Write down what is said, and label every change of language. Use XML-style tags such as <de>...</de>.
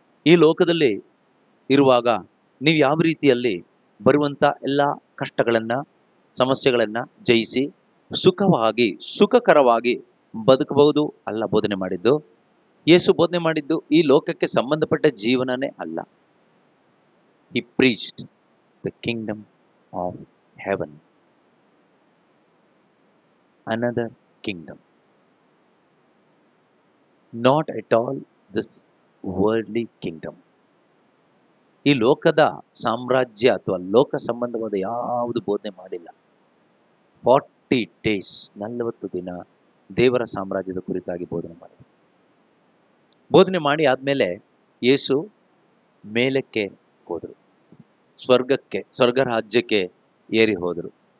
<kn>ಈ ಲೋಕದಲ್ಲಿ ಇರುವಾಗ ನೀವು ಯಾವ ರೀತಿಯಲ್ಲಿ ಬರುವಂಥ ಎಲ್ಲ ಕಷ್ಟಗಳನ್ನು, ಸಮಸ್ಯೆಗಳನ್ನು ಜಯಿಸಿ ಸುಖವಾಗಿ, ಸುಖಕರವಾಗಿ ಬದುಕಬಹುದು ಅಲ್ಲ ಬೋಧನೆ ಮಾಡಿದ್ದು. ಯೇಸು ಬೋಧನೆ ಮಾಡಿದ್ದು ಈ ಲೋಕಕ್ಕೆ ಸಂಬಂಧಪಟ್ಟ ಜೀವನನೇ ಅಲ್ಲ.</kn> <en>He preached the kingdom of heaven, another kingdom, not at all this worldly kingdom.</en> <kn>ಈ ಲೋಕದ ಸಾಮ್ರಾಜ್ಯ ಅಥವಾ ಲೋಕ ಸಂಬಂಧವಾದ ಯಾವುದು ಬೋಧನೆ ಮಾಡಿಲ್ಲ.</kn> <en>40 days,</en> <kn>40 ದಿನ ದೇವರ ಸಾಮ್ರಾಜ್ಯದ ಕುರಿತಾಗಿ ಬೋಧನೆ ಮಾಡಿದರು. ಬೋಧನೆ ಮಾಡಿ ಆದಮೇಲೆ ಯೇಸು ಮೇಲಕ್ಕೆ ಹೋದರು, ಸ್ವರ್ಗ ರಾಜ್ಯಕ್ಕೆ ಏರಿ ಹೋದರು.</kn>